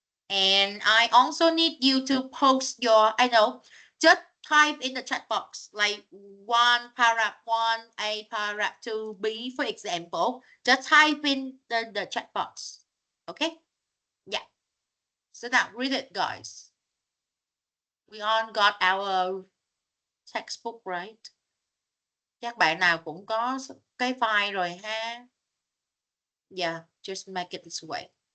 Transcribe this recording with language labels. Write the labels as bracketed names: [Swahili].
[English] And I also need you to post your, just type in the chat box, like 1 paragraph 1, A paragraph 2, B, for example. Just type in the chat box. Okay? Yeah. So now read it, guys. We all got our textbook, right? [Vietnamese] Các bạn nào cũng có cái file rồi ha. [English] Yeah, just make it this way.